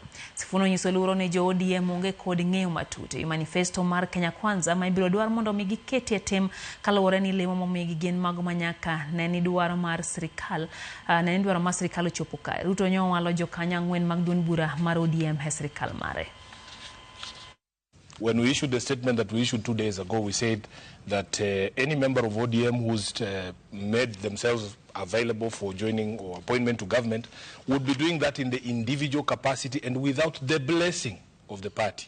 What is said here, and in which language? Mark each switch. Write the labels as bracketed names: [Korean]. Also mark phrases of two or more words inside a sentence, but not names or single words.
[Luo (Kenya and Tanzania)] SIFUNA nyiso luoro ni jo ODM onge kod ng'eyo matut e manifesto mar Kenya Kwanza ma ibiro dwar mondo mi giketie tem kaluwore ni lemo momigi gin mago manyaka neni dwaro mar sirikal ochopo kae. Ruto nyo walo jokanyo ang'wen mag duond bura mar ODM e sirikal mare. [English] When we issued the statement that we issued 2 days ago, we said that any member of ODM who's made themselves available for joining or appointment to government would be doing that in the individual capacity and without the blessing of the party.